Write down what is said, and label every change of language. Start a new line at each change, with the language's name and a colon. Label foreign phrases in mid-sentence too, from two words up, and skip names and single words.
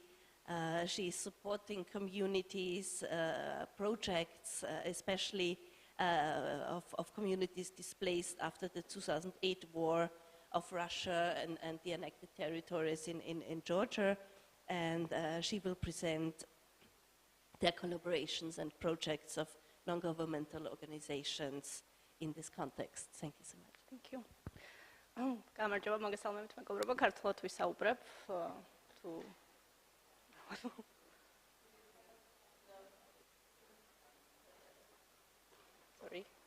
English: She is supporting communities, projects, especially of communities displaced after the 2008 war of Russia and the annexed territories in Georgia. And she will present their collaborations and projects of non-governmental organizations in this context. Thank you so much. Thank you.
Georgian: გამარჯობა, მოგესალმებით, მეგობრებო, ქართულად ვისაუბრებ თუ sorry.